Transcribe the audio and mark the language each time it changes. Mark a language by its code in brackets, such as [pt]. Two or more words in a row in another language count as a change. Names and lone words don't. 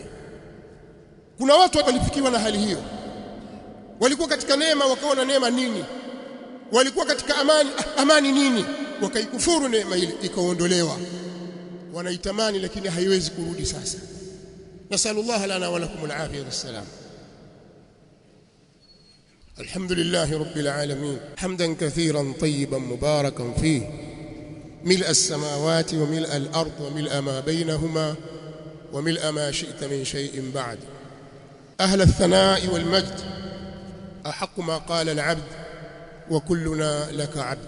[sw] Kuna watu walifikiwa na hali hiyo, walikuwa katika neema wakaona neema nini, walikuwa katika amani nini, wakaikufuru neema ile ikaondolewa. Wanaitamani lakini haiwezi kurudi sasa. [ar] نسأل الله لنا ولكم العافية والسلام. الحمد لله رب العالمين حمدا كثيرا طيبا مباركا فيه ملء السماوات وملء الأرض وملء ما بينهما وملء ما شئت من شيء بعد. أهل الثناء والمجد أحق ما قال العبد وكلنا لك عبد.